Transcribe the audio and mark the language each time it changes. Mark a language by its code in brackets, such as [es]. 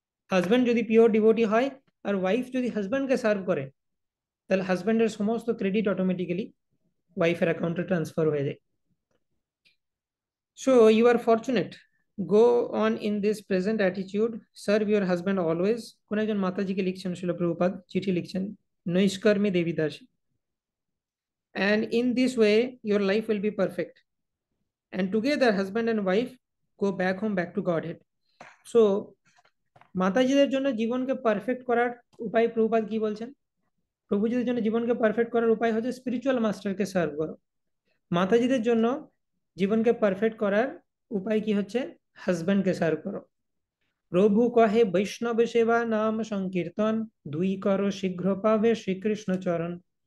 [bn] Husband যদি pure devotee হয় আর wife যদি হাজব্যান্ডকে সার্ভ করে, তাহলে হাজব্যান্ডের সমস্ত ক্রেডিট অটোমেটিক্যালি ওয়াইফের অ্যাকাউন্টে ট্রান্সফার হয়ে যায়। [en] So you are fortunate, go on in this present attitude, serve your husband always. [bn] কোন একজন মাতাজিকে লিখছেন, শিল প্রভুপাদ চিঠি লিখছেন নৈষ্কর্মী দেবীদাসী। [en] And in this way, your life will be perfect. And together, husband and wife go back home, back to Godhead. [bn] So, মাতাজিদের জন্য জীবনকে perfect করার উপায় প্রভুপাদ কি বলছেন? প্রভুজিদের জন্য জীবনকে পারফেক্ট করার উপায় হচ্ছে স্পিরিচুয়াল মাস্টারকে সার্ভ করো। মাতাজিদের জন্য জীবনকে পারফেক্ট করার উপায় কি হচ্ছে? হাজব্যান্ডকে সার্ভ করো। প্রভু কহে বৈষ্ণব সেবা নাম সংকীর্তন, দুই করো শীঘ্র পাবে শ্রীকৃষ্ণ চরণ।